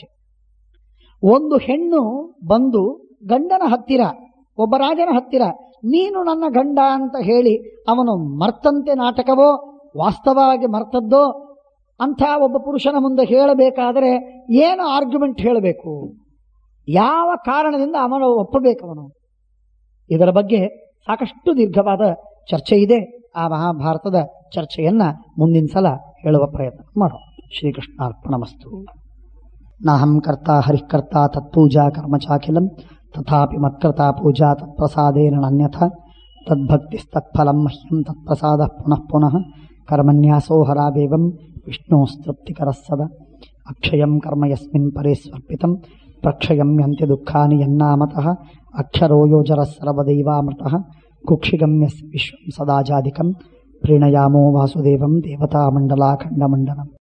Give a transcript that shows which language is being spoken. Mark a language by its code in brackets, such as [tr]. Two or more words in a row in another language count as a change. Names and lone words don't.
[kn] ಒಂದು ಹೆಣ್ಣು ಬಂದು ಗಂಡನ ಹತ್ತಿರ, ಒಬ್ಬ ರಾಜನ ಹತ್ತಿರ, ನೀನು ನನ್ನ ಗಂಡ ಅಂತ ಹೇಳಿ ಅವನು ಮರ್ತಂತೆ ನಾಟಕವೋ ವಾಸ್ತವವಾಗಿ ಮರ್ತದ್ದೋ ಅಂಥ ಒಬ್ಬ ಪುರುಷನ ಮುಂದೆ ಹೇಳಬೇಕಾದರೆ ಏನು ಆರ್ಗ್ಯುಮೆಂಟ್ ಹೇಳಬೇಕು, ಯಾವ ಕಾರಣದಿಂದ ಅವನು ಒಪ್ಪಬೇಕವನು, ಇದರ ಬಗ್ಗೆ ಸಾಕಷ್ಟು ದೀರ್ಘವಾದ ಚರ್ಚೆ ಇದೆ. ಆ ಮಹಾಭಾರತದ ಚರ್ಚೆಯನ್ನ ಮುಂದಿನ ಸಲ ಹೇಳುವ ಪ್ರಯತ್ನ ಮಾಡೋಣ. [sa] ಶ್ರೀಕೃಷ್ಣಾರ್ಪಣಮಸ್ತು. ನಾಹಂ ಕರ್ತಾ ಹರಿಕರ್ತಾ ತತ್ಪೂಜಾ ಕರ್ಮ ಚಾಖಿಲಂ ತಥಾಪಿ ಮತ್ಕೃತಾ ಪೂಜಾ ತತ್ಪ್ರಸಾದೇನ ಅನ್ಯಥಾ ತದ್ಭಕ್ತಿಸ್ತತ್ಫಲಂ ಮಹ್ಯಂ ತತ್ಪ್ರಸಾದ ಪುನಃ ಪುನಃ ಕರ್ಮನ್ಯಾಸೋ ಹರಾವೇವಂ ವಿಷ್ಣೋಸ್ತೃಪ್ತಿಕರಃ ಸದಾ ಅಕ್ಷಯಂ ಕರ್ಮ ಯಸ್ಮಿನ್ ಪರೇ ಸ್ವರ್ಪಿತಂ ಪ್ರಕ್ಷಯಂ ಯಂತಿ ದುಃಖಾನಿ ಯನ್ನಾಮತಃ ಅಕ್ಷರೋ ಯೋಜರಃ ಸರ್ವದೈವಾಮೃತಃ ಕುಕ್ಷಿಗಂ ಯಸ್ ವಿಶ್ವಂ ಸದಾಜಾಧಿಕಂ ಪ್ರೀಣಯಾಮೋ ವಾಸುದೇವಂ ದೇವತಾಮಂಡಲಾಖಂಡಮಂಡಲಂ.